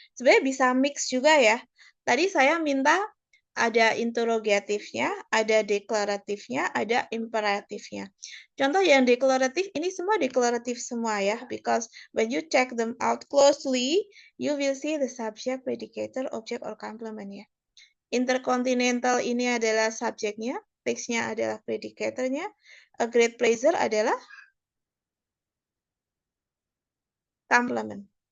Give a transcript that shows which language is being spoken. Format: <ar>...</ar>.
<id>Sebenarnya bisa mix juga ya. Tadi saya minta ada interrogatifnya, ada deklaratifnya, ada imperatifnya. Contoh yang deklaratif, ini semua deklaratif semua ya.</id> <en>Because when you check them out closely, you will see the subject, predicator, object, or complement ya.</en> <id>Intercontinental ini adalah subjeknya, text-nya adalah predicatornya,</id> <en>a great pleasure</en> <id>adalah complement.</id>